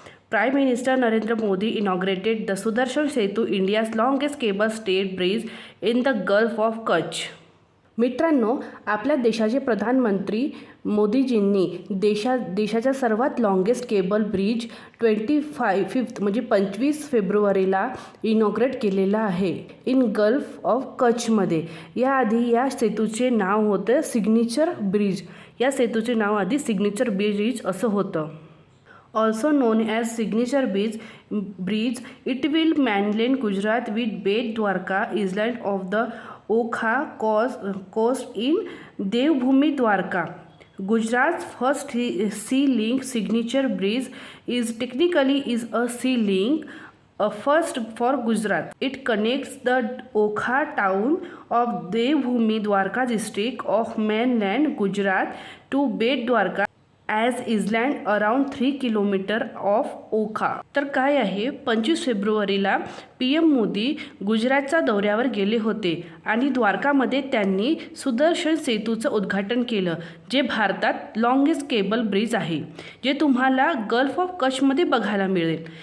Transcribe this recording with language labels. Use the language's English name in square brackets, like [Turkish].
[English] Prime Minister Narendra Modi inaugurated the Sudarshan Setu, India's longest cable stayed bridge in the Gulf of Kutch. [Marathi] मित्रांनो, आपल्या देशाचे प्रधानमंत्री मोदीजींनी देशाच्या सर्वात लॉंगेस्ट केबल ब्रिज 25 म्हणजे 25 फेब्रुवारीला इनॉग्रेट केलेला आहे इन गल्फ ऑफ कच्छमध्ये। याआधी या सेतूचे नाव होतं सिग्नेचर ब्रिज। या सेतूचे नाव आधी सिग्नेचर ब्रिज असं होतं। [English] Also known as Signature Bridge, it will mainland Gujarat with Bet Dwarka island of the Okha coast in Devbhoomi Dwarka. Gujarat's first sea link signature bridge is technically a sea link, a first for Gujarat. It connects the Okha town of Devbhoomi Dwarka district of mainland Gujarat to Bet Dwarka as island around 3 kilometer of Okha. [Marathi] तर काय आहे, 25 फेब्रुवारीला PM Modi गुजरातच्या दौऱ्यावर गेले होते आणि द्वारकामध्ये त्यांनी सुदर्शन सेतूचं उद्घाटन केलं, जे भारतात लॉंगेस्ट केबल ब्रिज आहे, जे तुम्हाला गल्फ ऑफ कच्छमध्ये बघायला मिळेल।